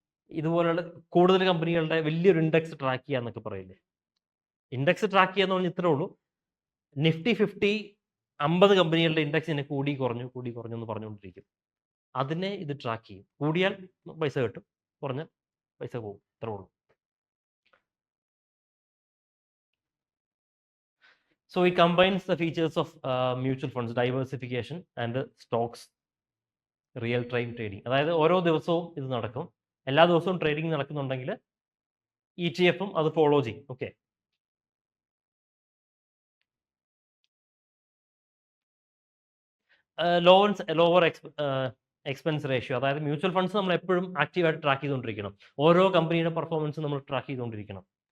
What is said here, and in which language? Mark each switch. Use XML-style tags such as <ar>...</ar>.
<ml>ഇതുപോലുള്ള കൂടുതൽ കമ്പനികളുടെ വലിയൊരു ഇൻഡെക്സ് ട്രാക്ക് ചെയ്യുക എന്നൊക്കെ പറയില്ലേ, ഇൻഡെക്സ് ട്രാക്ക് ചെയ്യാന്ന് പറഞ്ഞാൽ ഇത്രേ ഉള്ളൂ. നിഫ്റ്റി 50 50 കമ്പനികളുടെ ഇൻഡെക്സിനെ കൂടി കുറഞ്ഞു എന്ന് പറഞ്ഞുകൊണ്ടിരിക്കും. അതിനെ ഇത് ട്രാക്ക് ചെയ്യും. കൂടിയാൽ പൈസ കിട്ടും, കുറഞ്ഞാൽ പൈസ പോകും, ഇത്രേ ഉള്ളൂ.</ml> <en>So it combines the features of mutual funds, diversification and stocks, real time trading.</en> <ml>അതായത് ഓരോ ദിവസവും ഇത് നടക്കും, എല്ലാ ദിവസവും ട്രേഡിംഗ് നടക്കുന്നുണ്ടെങ്കിൽ ETF-ഉം അത് ഫോളോ ചെയ്യും.</ml> <en>Okay, lower expense ratio.</en> <ml>അതായത് മ്യൂച്വൽ ഫണ്ട്സ് നമ്മൾ എപ്പോഴും ആക്റ്റീവായിട്ട് ട്രാക്ക് ചെയ്തുകൊണ്ടിരിക്കണം. ഓരോ കമ്പനിയുടെ പെർഫോമൻസ് നമ്മൾ ട്രാക്ക് ചെയ്തുകൊണ്ടിരിക്കണം.</ml>